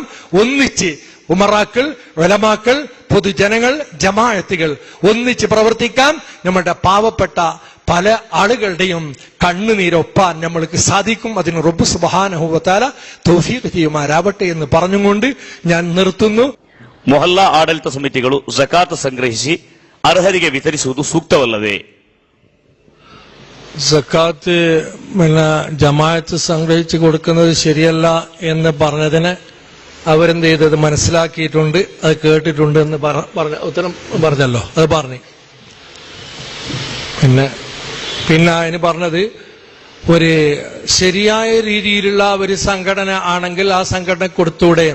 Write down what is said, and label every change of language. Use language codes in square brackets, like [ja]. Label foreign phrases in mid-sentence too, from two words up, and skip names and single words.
[ml] ഒന്നിച്ച് ഉമറാക്കൾ, ഉലമാക്കൾ, പൊതുജനങ്ങൾ, ജമാഅത്തുകൾ ഒന്നിച്ച് പ്രവർത്തിക്കാൻ നമ്മുടെ പാവപ്പെട്ട പല ആളുകളുടെയും കണ്ണുനീരൊപ്പാൻ നമ്മൾക്ക് സാധിക്കും. അതിന് [ar] ربّ سبحانه وتعالى [ml] തൗഫീഖ് ചെയ്യുമാറാവട്ടെ എന്ന് പറഞ്ഞുകൊണ്ട് ഞാൻ നിർത്തുന്നു. [kn] ಮೊಹಲ್ಲಾ ಆಡಳಿತ ಸಮಿತಿಗಳು ಝಕಾತ್ ಸಂಗ್ರಹಿಸಿ ಅರ್ಹರಿಗೆ ವಿತರಿಸುವುದು ಸೂಕ್ತವಲ್ಲವೇ? [ml] സക്കാത്ത് ജമാഅത്ത് സംഗ്രഹിച്ചു കൊടുക്കുന്നത് ശരിയല്ല എന്ന് പറഞ്ഞതിന് അവരെന്ത് ചെയ്തത് മനസ്സിലാക്കിയിട്ടുണ്ട്, അത് കേട്ടിട്ടുണ്ട് എന്ന് ഉത്തരം പറഞ്ഞല്ലോ, അത് പറഞ്ഞു. പിന്നെ അതിന് പറഞ്ഞത് ഒരു ശരിയായ രീതിയിലുള്ള ഒരു സംഘടന ആണെങ്കിൽ ആ സംഘടന കൊടുത്തൂടെ.